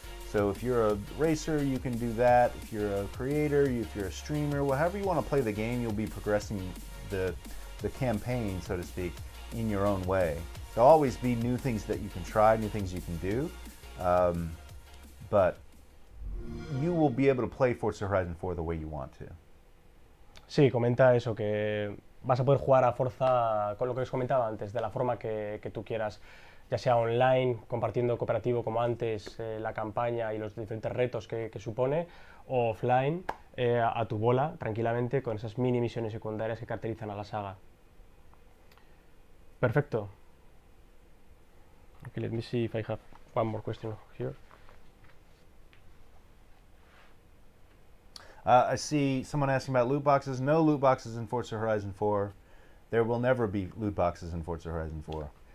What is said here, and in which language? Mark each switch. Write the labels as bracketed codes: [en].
[en] So if you're a racer, you can do that. If you're a creator, if you're a streamer, however you want to play the game, you'll be progressing the campaign, so to speak, in your own way. There'll always be new things that you can try, new things you can do, but you will be able to play Forza Horizon 4 the way you want to. [es] Sí, comenta eso, que vas a poder jugar a Forza con lo que os comentaba antes, de la forma que tú quieras, ya sea online, compartiendo cooperativo como antes, la campaña y los diferentes retos que supone, o offline, a tu bola, tranquilamente, con esas mini misiones secundarias que caracterizan a la saga. Perfecto. [en] Okay, let me see if I have one more question here. I see someone asking about loot boxes. No loot boxes in Forza Horizon 4. There will never be loot boxes in Forza Horizon 4.